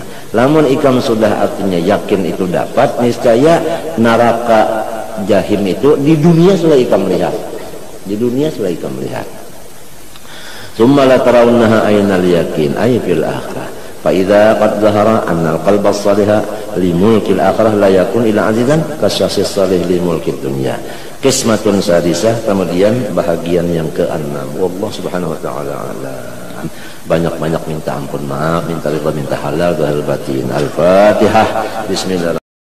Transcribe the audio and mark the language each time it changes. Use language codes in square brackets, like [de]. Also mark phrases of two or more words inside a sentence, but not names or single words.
[bjn] Lamun ikam sudah artinya yakin itu dapat, niscaya neraka jahim itu di dunia sudah ikam melihat. Di dunia sudah ikam melihat. [ar] ثم لترونها عين اليقين أي في الآخرة. فإذا قد ظهر أن القلب الصالح لملك الآخرة لا يكون إلا عزيزا كالشخص الصالح لملك الدنيا. قسمة سادسة, [bjn] kemudian bahagian yang ke-6. [ar] والله سبحانه وتعالى أعلم. [bjn] Banyak-banyak minta ampun, maaf, minta ridha, minta halal, zahir batin. Al-Fatihah. Bismillah.